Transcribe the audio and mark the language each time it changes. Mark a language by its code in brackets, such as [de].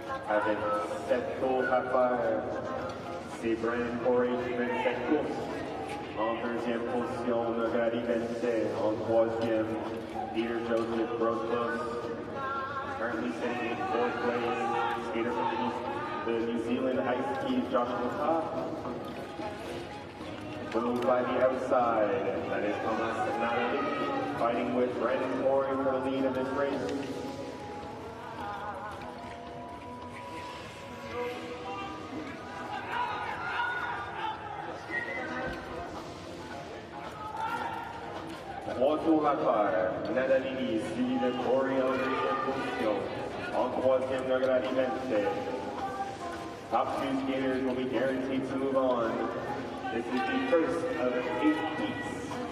[fr] Avec cette course à faire, c'est Brendan Corey qui mène cette course. En deuxième position, Jogradi Vence. En troisième, Peter Joseph Grosklos. [en] Currently sitting in 4th place, skater from the New Zealand Ice Keys, Joshua Ka. Moved by the outside, that is Thomas Navalini, fighting with Brendan Corey for the lead of this race. [fr] Trois tours à faire, Navalini suivi de Corey en deuxième position. En troisième, Jogradi Vence. [en] Top 2 skaters will be guaranteed to move on. This is the first of 8 heats.